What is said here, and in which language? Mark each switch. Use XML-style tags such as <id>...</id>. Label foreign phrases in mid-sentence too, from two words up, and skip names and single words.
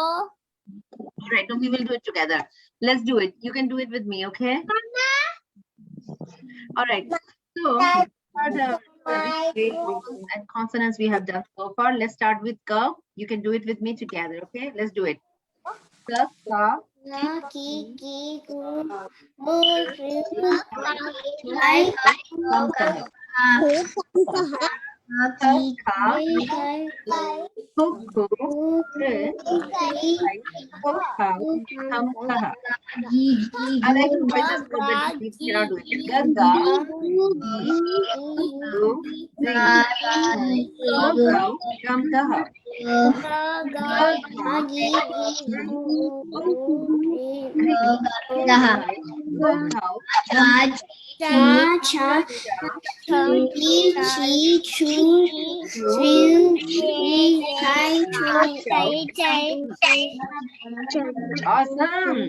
<en>All right, no, we will do it together. Let's do it. You can do it with me, okay? All right. So for the and consonants we have done so far. Let's start with K. You can do it with me together, okay? Let's do it.</en> <hi>K, Ka, Ki, ku, Kam, Ka. Ka, Ku, Ku, Kri, Kai, Ko, Kau, Kam, Kaha.</hi> <en>I like to write this word, but you cannot do it.</en> <hi>Ga, Ga, Gi, Gu, Ri, Ga, Gau, Gam, Daha. Ga, Ga, Gi, Ri, Kai, Ko, Kau,</hi> <en>Awesome.</en>